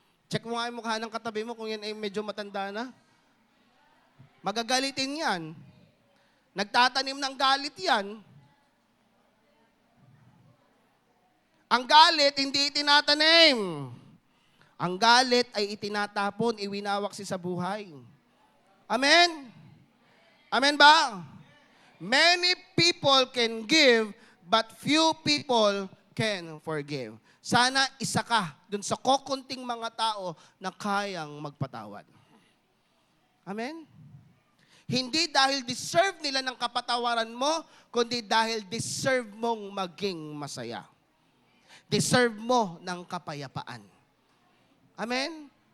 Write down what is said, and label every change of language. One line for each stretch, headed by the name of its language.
Filipino: Check mo nga yung mukha ng katabi mo kung yan ay medyo matanda na. Magagalitin yan. Nagtatanim ng galit yan. Ang galit, hindi itinatanim. Ang galit ay itinatapon, iwinawak sa buhay. Amen? Amen ba?
English: Many people can give, but few people can forgive.
Filipino: Sana isa ka dun sa kokonting mga tao na kayang magpatawad. Amen? Hindi dahil deserve nila ng kapatawaran mo, kundi dahil deserve mong maging masaya. Deserve mo ng kapayapaan. Amen?